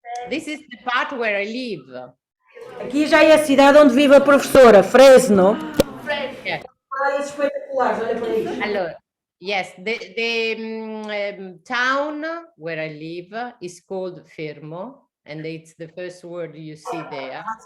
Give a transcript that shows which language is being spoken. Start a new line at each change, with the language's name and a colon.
English: This is the part where I live.
Portuguese: Aqui já é a cidade onde vive a professora, Fresno.
English: Yeah.
Portuguese: Praias espetaculares, olha para isso.
English: Hello. Yes, the town where I live is called Fermo, and it's the first word you see there.